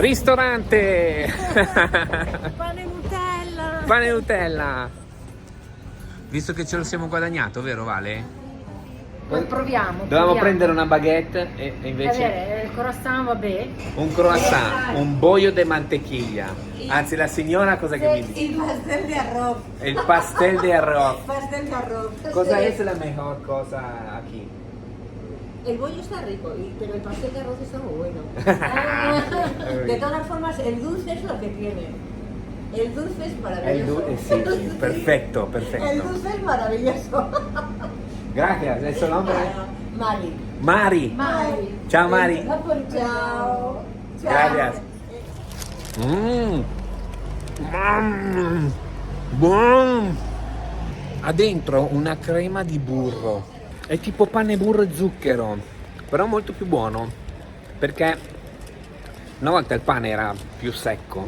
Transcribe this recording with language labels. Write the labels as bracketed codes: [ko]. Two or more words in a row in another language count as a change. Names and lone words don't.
[it] Ristorante! Pane e Nutella. Pane e Nutella! Visto che ce lo siamo guadagnato, vero Vale? Proviamo. Dovevamo prendere una baguette e invece il croissant, vabbè. [es] un croissant, un bollo de mantequilla. [it] Anzi, la signora cosa che mi dice? [es] Il pastel de arroz. El pastel de arroz. Pastel de arroz. Cosa es la mejor cosa aquí? El bollo está rico, pero el pastel de arroz está muy bueno. Muy De bien. todas formas, el dulce es lo que tiene. El dulce es maravilloso. Sí, sí, perfecto, El perfecto. dulce es maravilloso. Gracias, ¿es su nombre? Mari. Mari. Mari. [it] Ciao Mari. Ciao. [es] Gracias. Buon. [it] Ha dentro una crema di burro. È tipo pane, burro e zucchero, però molto più buono, perché una volta il pane era più secco.